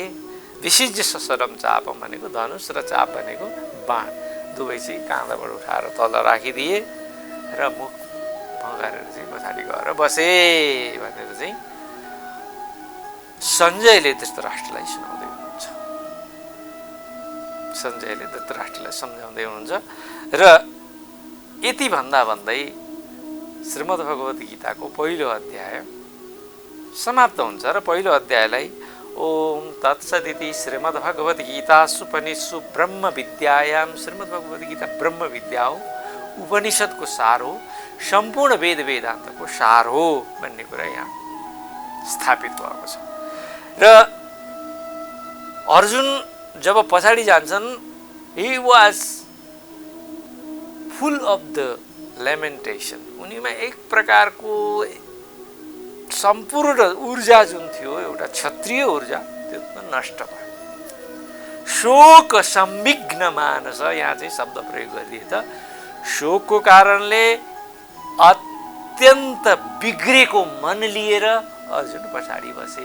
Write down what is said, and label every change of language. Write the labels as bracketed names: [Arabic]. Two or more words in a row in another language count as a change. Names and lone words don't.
[Sanskrit] विशिज्य सशरम चापम [Nepali] भनेको धनुष र चाप भनेको बाण, दुवै चाहिँ काँधाबाट उठाएर तल राखिदिए र मुख भगाएर चाहिँ पछाडि गएर बसे भनेर चाहिँ सञ्जयले धृतराष्ट्रलाई सुनाउँदै हुनुहुन्छ। सञ्जयले धृतराष्ट्रलाई सम्झाउँदै हुनुहुन्छ र यति भन्दै श्रीमद्भगवद् गीताको पहिलो अध्याय समाप्त हुन्छ र पहिलो अध्यायलाई [Sanskrit] ओम तत्सदिति श्रीमद्भगवद् गीतासुपनिषु ब्रह्म विद्यायां, [Nepali] श्रीमद्भगवद् गीता ब्रह्म विद्या हो, उपनिषदको सार हो, सम्पूर्ण वेद वेदान्तको सार हो भन्ने कुरा यहाँ स्थापित भएको छ। र अर्जुन जब पछाडि जान्छन्, [English] he was full of the lamentation, [Nepali] उनीमा एक प्रकारको सम्पूर्ण ऊर्जा जुन थियो, एउटा क्षत्रिय ऊर्जा, त्यो नष्ट भयो। [Sanskrit] शोक संविघ्न मानस, [Nepali] यहाँ चाहिँ शब्द प्रयोग गरिदिए त शोकको कारणले अत्यन्त बिग्रेको मन लिएर अर्जुन पछाडि बसे।